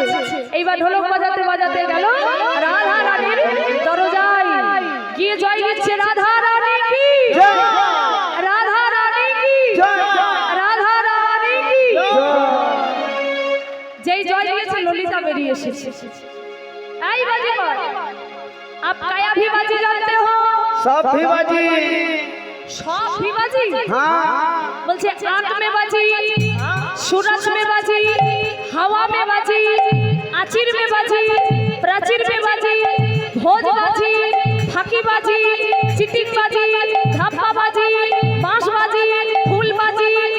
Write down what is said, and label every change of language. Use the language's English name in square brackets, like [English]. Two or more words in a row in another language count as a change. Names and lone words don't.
[Bangla] এইবার ঢোলক বাজাতে বাজাতে গেল রাধা রানীর দরজায়, গিয়ে জয় দিচ্ছে [Hindi] राधा रानी की, राधा रानी की, राधा रानी की। [Bangla] যেই জয় দিয়েছে ললিতা বেরিয়ে এসেছে। এই বাজিকর, [Hindi] आप काया भी बाजी जानते हो? सब भी बाजी। सब भी बाजी? हाँ। बोलছে आग में बाजी, सूरज में बाजी, हवा में बाजी, आचिर में बाजी, प्राचीर में बाजी, भोज बाजी, फाकी बाजी, चिटिंग बाजी, धापा बाजी, बांस बाजी, फूल बाजी।